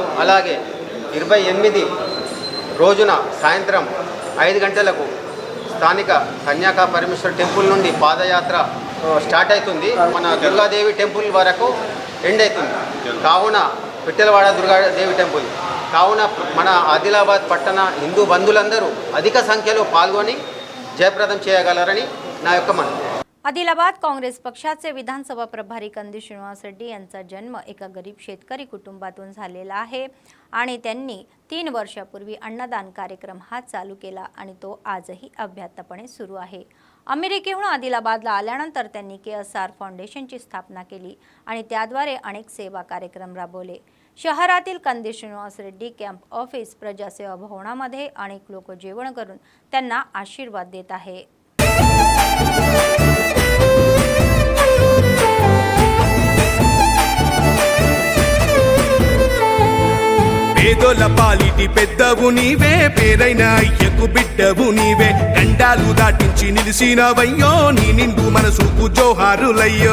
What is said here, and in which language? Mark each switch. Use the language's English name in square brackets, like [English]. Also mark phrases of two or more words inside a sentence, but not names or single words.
[Telugu] అలాగే 28 రోజున సాయంత్రం 5 గంటలకు స్థానిక కన్యాకా పరమేశ్వర్ టెంపుల్ నుండి పాదయాత్ర స్టార్ట్ అవుతుంది, మన దుర్గాదేవి టెంపుల్ వరకు ఎండ్ అవుతుంది. కావున పిట్టలవాడ దుర్గాదేవి టెంపుల్ కావున మన ఆదిలాబాద్ పట్టణ హిందూ బంధువులందరూ అధిక సంఖ్యలో పాల్గొని जयप्रदम చేయగలరని నా యొక్క మనవి. [Marathi] आदिलाबाद काँग्रेस पक्षाचे विधानसभा प्रभारी कंदी श्रीनिवास रेड्डी यांचा जन्म एका गरीब शेतकरी कुटुंबातून झालेला आहे आणि त्यांनी 3 वर्षापूर्वी अन्नदान कार्यक्रम हा चालू केला आणि तो आजही अभ्यासपणे सुरू आहे. अमेरिकेहून आदिलाबादला आल्यानंतर त्यांनी KSR फाउंडेशनची स्थापना केली आणि त्याद्वारे अनेक सेवा कार्यक्रम राबवले. शहरातील कंदी श्रीनिवास रेड्डी कॅम्प ऑफिस प्रजासेवा भवनामध्ये अनेक लोक जेवण करून त्यांना आशीर्वाद देत आहे. [Telugu] పేదోల పాలిటి పెద్దవు నీవే, పేరైన అయ్యకు బిడ్డవు నీవే, గండాలు దాటించి నిలిసినవయ్యో, నీ నిండు మనసుకు జోహారులయ్యో.